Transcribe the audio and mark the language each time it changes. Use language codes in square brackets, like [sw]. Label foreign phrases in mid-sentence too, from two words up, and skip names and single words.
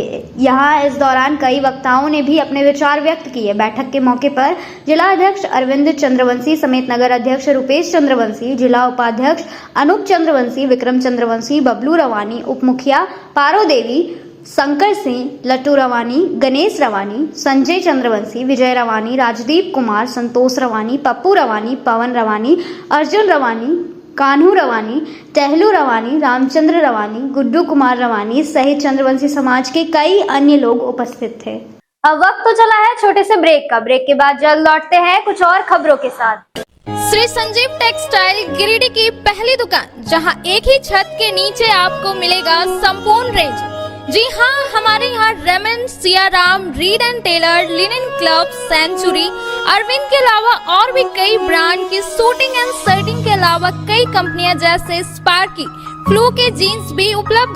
[hi] यहाँ इस दौरान कई वक्ताओं ने भी अपने विचार व्यक्त किए। बैठक के मौके पर जिला अध्यक्ष अरविंद चंद्रवंशी समेत नगर अध्यक्ष रुपेश चंद्रवंशी, जिला उपाध्यक्ष अनूप चंद्रवंशी, विक्रम चंद्रवंशी, बबलू रवानी, उप मुखिया पारो देवी, शंकर सिंह, लट्टू रवानी, गणेश रवानी, संजय चंद्रवंशी, विजय रवानी, राजदीप कुमार, संतोष रवानी, पप्पू रवानी, पवन रवानी, अर्जुन रवानी, कान्हू रवानी, टहलू रवानी, रामचंद्र रवानी, गुड्डू कुमार रवानी सहित चंद्रवंशी समाज के कई अन्य लोग उपस्थित थे। अब वक्त तो चला है छोटे से ब्रेक का। ब्रेक के बाद जल्द लौटते हैं कुछ और खबरों के साथ। श्री संजीव टेक्सटाइल गिरिडीह की पहली दुकान, जहां एक ही छत के नीचे आपको मिलेगा संपूर्ण रेंज जी हाँ, हमारे यहाँ रेमन, सियाराम, [en] Reed and Taylor, Linen Club, [hi] सेंचुरी, अरविंद के अलावा और भी कई ब्रांड की [en] suiting and shirting [hi] के अलावा कई कंपनियां जैसे स्पार्की, फ्लू के जीन्स भी उपलब्ध है।